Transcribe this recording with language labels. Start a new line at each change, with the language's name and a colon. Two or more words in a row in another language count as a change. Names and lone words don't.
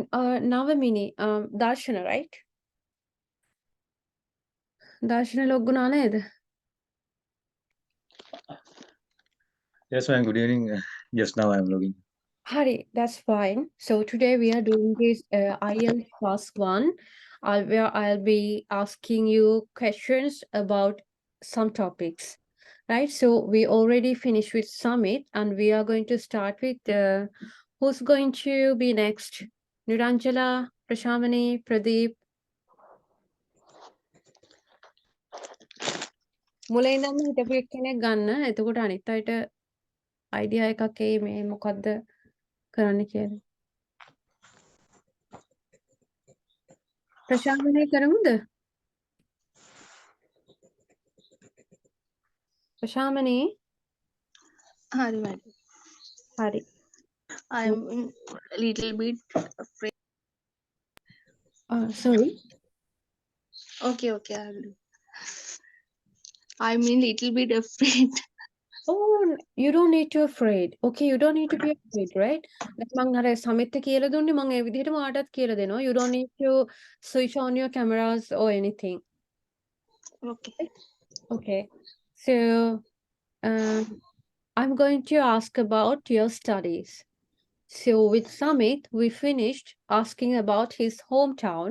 English: Navamini, Darshana, right?
Sinhala: Darshana ලොග්ගුණා නේද?
English: Yes, ma'am. Good evening. Yes, now I am logging. Hari, that's fine. So today we are doing this IELTS Task 1, where I'll be asking you questions about some topics, right? So we already finished with Summit, and we are going to start with who's going to be next? Niranjala, Prashamani, Pradeep.
Sinhala: මුලින් ඉඳන්ම හිටපු එක්කෙනෙක් ගන්න. එතකොට අනිත් අයට අයිඩියා එකක් එයි මේ මොකද්ද කරන්න කියලා. ප්‍රශාන්තනේ කරමුද? ප්‍රශාමනී Hari, madam. හරි.
English: I'm a little bit afraid. Sorry. Okay, I'll do. I'm a little bit afraid. Oh, you don't need to afraid. Okay, you don't need to be afraid, right?
Sinhala: මං අර සමිත් කියලා දුන්නේ මං ඒ විදිහටම ආටත් කියලා දෙනවා.
English: You don't need to switch on your cameras or anything. Okay. Okay. So I'm going to ask about your studies. So with Samit, we finished asking about his hometown.